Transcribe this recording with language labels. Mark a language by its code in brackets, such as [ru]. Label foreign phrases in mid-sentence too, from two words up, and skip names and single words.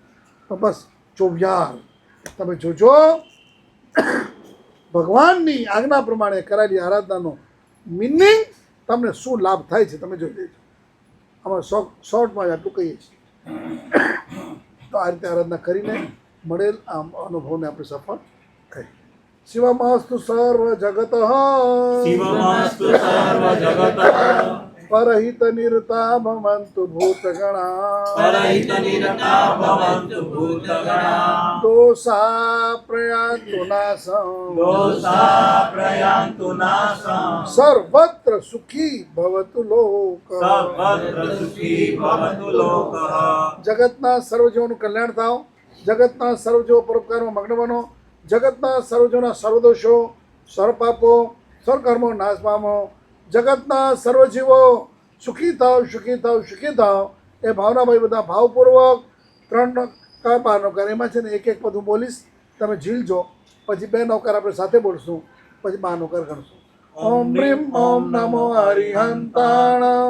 [gu] તો બસ 24 તમે જોજો ભગવાનની આજ્ઞા પ્રમાણે કરાયેલી આરાધનાનો મિનિંગ તમને શું લાભ થાય છે તમે જોઈ લેજો. અમારે શોર્ટમાં જ આટલું કહીએ છીએ. તો આ રીતે આરાધના કરીને મળેલ આ અનુભવને આપણે સફળ કરીએ. [sa] शिवमस्तु सर्व जगत, शिवमस्तु सर्व जगत, परहित निरता भवन्तु भूतगणा परहितनिरता भवन्तु भूतगणा दोषा प्रयान्तु नाशम् दोषा प्रयान्तु नाशम् सर्वत्र सुखी भवतु लोक सर्वत्र सुखी भवतु लोकः [gu] જગતના સર્વજીવોનું કલ્યાણ થાવ જગતના સર્વજીવો પરોપકારમાં મગ્ન બનો જગતના સર્વજીવોના સર્વદોષો સર્વપાપો સર્વકર્મો નાશ પામો જગતના સર્વજીવો સુખી થાવ સુખી થાવ સુખી થાવ એ ભાવનાભાઈ બધા ભાવપૂર્વક 3 નૌકાર નૌકાર એમાં છે ને એક એક પદ હું બોલીશ તમે ઝીલજો પછી 2 નૌકાર આપણે સાથે બોલશું પછી 12 નૌકાર ગણશું [pra] ओम रीम ओम नमो हरिहंताणम